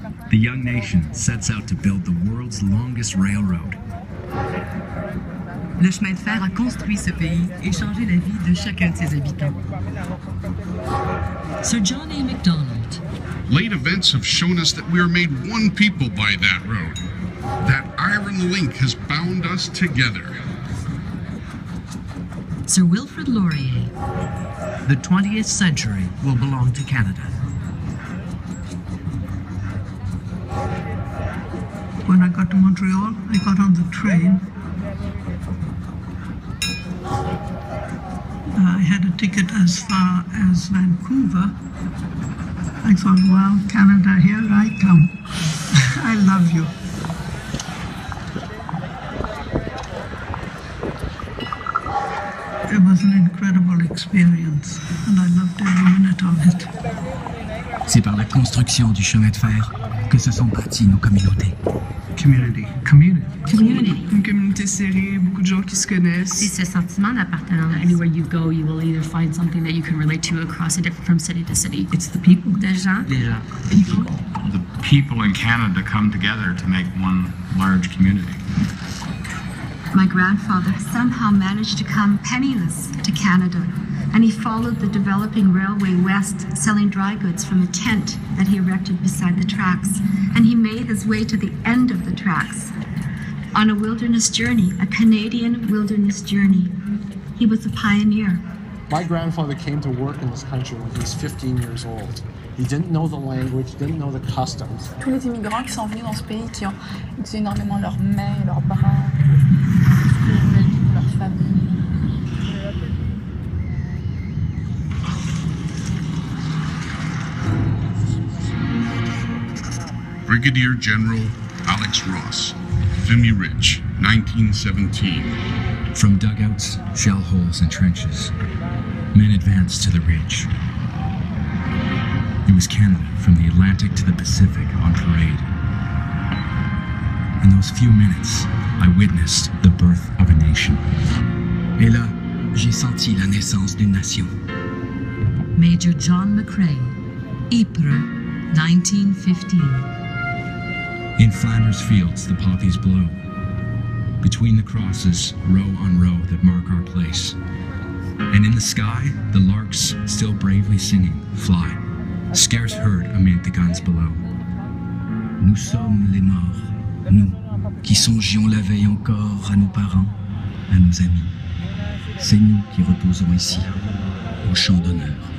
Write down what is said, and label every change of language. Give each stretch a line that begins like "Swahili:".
English: The young nation sets out to build the world's longest railroad.
French: Le chemin de fer a construit ce pays et changé la vie de chacun de ses habitants.
English: Sir John A. Macdonald. Late events have shown us that we are made one people by that road. That iron link has bound us together. Sir Wilfrid Laurier. The 20th century will belong to Canada. When I got to Montreal, I got on the train. I had a ticket as far as Vancouver. I thought, well, Canada, here I come. I love you. It was an incredible experience, and I loved every minute of it.
French: C'est par la construction du chemin de fer que se sont bâties nos communautés.
English: Community.
French: Une communauté serrée, beaucoup de gens qui se connaissent. C'est ce sentiment d'appartenance.
English: Anywhere you go, you will either find something that you can relate to across from city to city. It's the people.
French: Des gens. Les gens.
English: The people in Canada come together to make one large community. My grandfather somehow managed to come penniless to Canada, and he followed the developing railway west, selling dry goods from a tent that he erected beside the tracks, and he made his way to the end of the tracks on a wilderness journey, a Canadian wilderness journey. He was a pioneer. My grandfather came to work in this country when he was 15 years old. He didn't know the language, didn't know the customs.
French: Tous les immigrants qui sont venus dans ce pays, qui ont utilisé énormément leurs mains, leurs bras, leur famille.
English: Brigadier General Alex Ross, Vimy Ridge, 1917. From dugouts, shell holes, and trenches, men advanced to the ridge. It was Canada, from the Atlantic to the Pacific, on parade. In those few minutes, I witnessed the birth of a nation.
French: Et là, j'ai senti la naissance d'une nation.
English: Major John McCrae, Ypres, 1915. In Flanders fields, the poppies blow. Between the crosses, row on row that mark our place. And in the sky, the larks, still bravely singing, fly, scarce heard amid the guns below.
French: Nous sommes les morts, nous, qui songions la veille encore à nos parents, à nos amis. C'est nous qui reposons ici, au champ d'honneur.